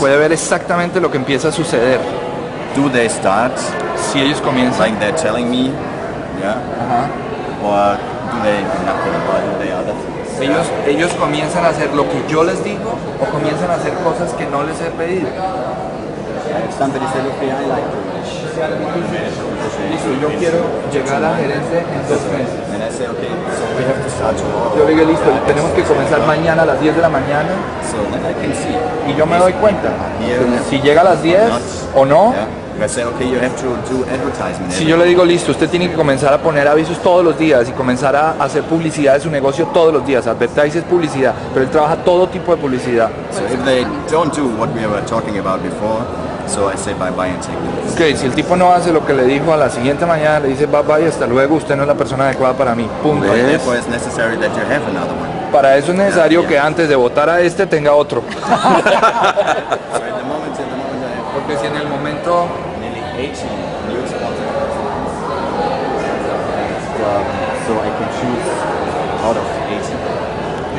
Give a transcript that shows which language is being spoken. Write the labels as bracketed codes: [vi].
[es] puede ver exactamente lo que empieza a suceder. [en] Do they start [es] Si ellos comienzan, [en] like they're telling me, yeah, or do they do nothing, or do they other things? [es] ellos comienzan a hacer lo que yo les digo o comienzan a hacer cosas que no les he pedido. [en] Somebody said, okay, I like to. [es] Listo, yo quiero llegar a gerente en 2 meses. [en] And I say, okay, so we have to start tomorrow. [es] Yo digo, listo, tenemos que comenzar mañana a las 10 de la mañana [en] So then I can see. [es] y yo me doy cuenta [en] Here, [es] si llega a las 10 o no. [en] yeah. If I say, okay, you have to do advertisement. [es] Si yo le digo, listo, usted tiene que comenzar a poner avisos todos los días y comenzar a hacer publicidad de su negocio todos los días. Advertise es publicidad, pero él trabaja todo tipo de publicidad. [en] So if they don't do what we were talking about before, so I say bye-bye and take them. [es] Ok, si el tipo no hace lo que le dijo a la siguiente mañana, le dice bye bye, hasta luego, usted no es la persona adecuada para mí. Punto. [en] But therefore it's necessary that you have another one. [es] Para eso es necesario que antes de votar a este tenga otro. [en] So at the moment I have [es] Porque si en el momento [en] nearly 80 new sponsors. So I can choose out of 80.